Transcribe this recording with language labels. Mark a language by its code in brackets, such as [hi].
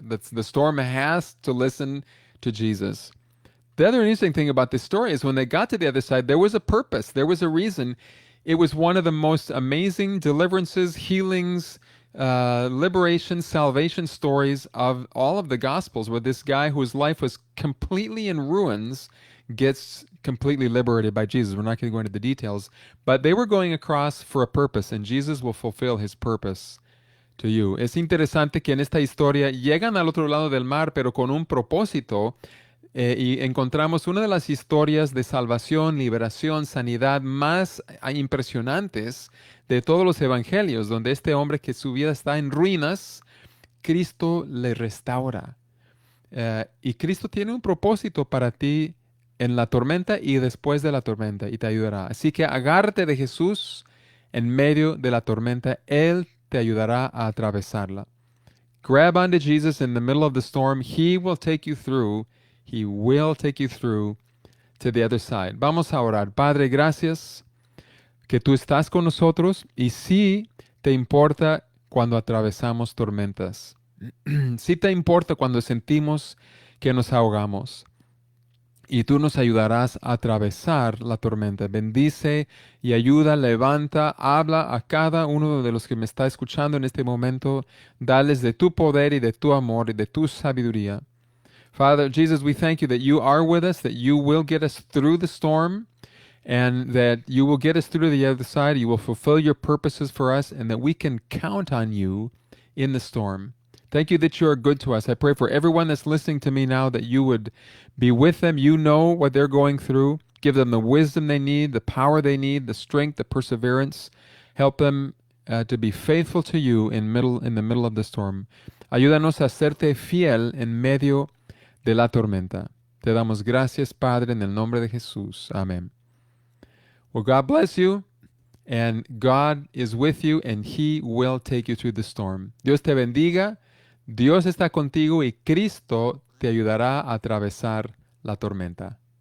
[en] The storm has to listen to Jesus. The other interesting thing about this story is when they got to the other side, there was a purpose. There was a reason. It was one of the most amazing deliverances, healings, liberation, salvation stories of all of the Gospels, where this guy whose life was completely in ruins gets completely liberated by Jesus. We're not going to go into the details, but they were going across for a purpose, and Jesus will fulfill his purpose to you. [es] Es interesante que en esta historia llegan al otro lado del mar, pero con un propósito. Y encontramos una de las historias de salvación, liberación, sanidad más impresionantes de todos los evangelios, donde este hombre que su vida está en ruinas, Cristo le restaura. Y Cristo tiene un propósito para ti en la tormenta y después de la tormenta y te ayudará. Así que agárrate de Jesús en medio de la tormenta. Él te ayudará a atravesarla. [en] Grab onto Jesus in the middle of the storm. He will take you through. He will take you through to the other side. [es] Vamos a orar. Padre, gracias que tú estás con nosotros y sí te importa cuando atravesamos tormentas. Sí te importa cuando sentimos que nos ahogamos. Y tú nos ayudarás a atravesar la tormenta. Bendice y ayuda, levanta, habla a cada uno de los que me está escuchando en este momento. Dales de tu poder y de tu amor y de tu sabiduría. [en] Father, Jesus, we thank you that you are with us, that you will get us through the storm, and that you will get us through to the other side. You will fulfill your purposes for us, and that we can count on you in the storm. Thank you that you are good to us. I pray for everyone that's listening to me now that you would be with them. You know what they're going through. Give them the wisdom they need, the power they need, the strength, the perseverance. Help them to be faithful to you in the middle of the storm. [es] Ayúdanos a serte fiel en medio de la tormenta. Te damos gracias, Padre, en el nombre de Jesús. Amén. [en] Well, God bless you, and God is with you, and He will take you through the storm. [es] Dios te bendiga, Dios está contigo, y Cristo te ayudará a atravesar la tormenta.